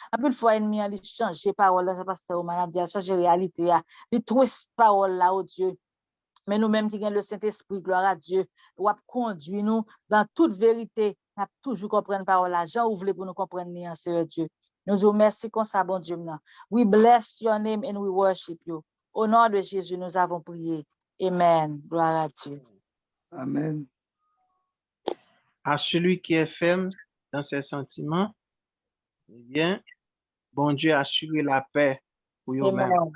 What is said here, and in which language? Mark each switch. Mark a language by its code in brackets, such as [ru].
[fr] Un peu de fois, ennemi, il change parole, là, ça passe au maladie, changer réalité, il twist parole, là, oh Dieu. Mais nous-mêmes qui avons le Saint-Esprit, gloire à Dieu, ou conduit nous dans toute vérité, nous toujours comprendre parole là. Jean ouvre pour nous comprendre, Seigneur Dieu. Nous vous remercions comme ça, bon Dieu. [en] We bless your name and we worship you. [fr] Au nom de Jésus, nous avons prié. Amen. Gloire à Dieu. Amen. À celui qui est ferme dans ses sentiments, eh bien, bon Dieu assure la paix pour eux-mêmes.